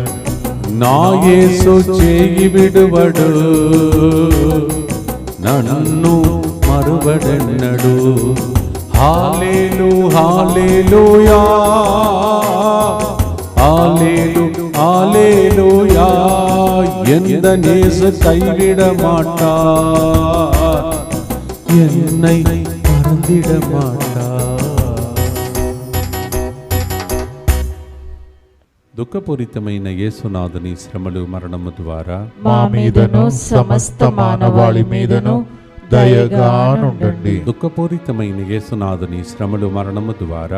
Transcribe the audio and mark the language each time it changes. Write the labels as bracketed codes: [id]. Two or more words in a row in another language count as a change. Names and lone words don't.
[te] నా యేసు చేయి విడువడు, నన్ను మరువడెన్నడు. హల్లెలూ హల్లెలూయా, హల్లెలూ హల్లెలూయా. [ta] எந்த நேச கைவிட மாட்டார், என்னை மறந்திட மாட்டார். [te] దుఃఖపూరితమైన యేసునాథుని శ్రమలు మరణము ద్వారా మా మీదను సమస్త మానవాళి మీదను దయగా నుండండి. దుఃఖపూరితమైన యేసునాథుని శ్రమలు మరణము ద్వారా